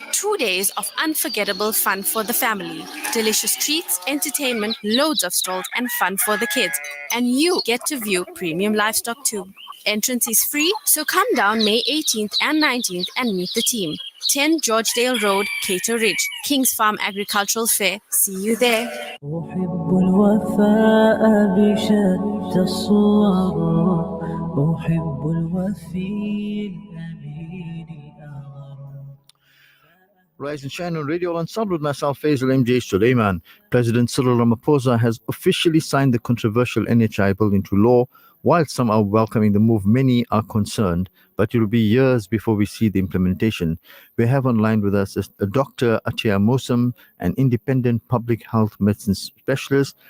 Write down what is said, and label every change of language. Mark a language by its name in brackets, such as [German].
[English] 2 days of unforgettable fun for the family. Delicious treats, entertainment, loads of stalls, and fun for the kids. And you get to view premium livestock too. Entrance is free, so come down May 18th and 19th and meet the team. 10 Georgedale Road, Cato Ridge, King's Farm Agricultural Fair. See you there. [Arabic] أحب الوفاء بشتى الصور أحب الوفي الأمين الأغر. [English] Rise and shine on Radio Al-Ansar with myself, Faizal MJ Suleman. President Cyril Ramaphosa has officially signed the controversial NHI bill into law. While some are welcoming the move, many are concerned, but it will be years before we see the implementation. We have online with us Dr. Atiya Mosam, an independent public health medicine specialist.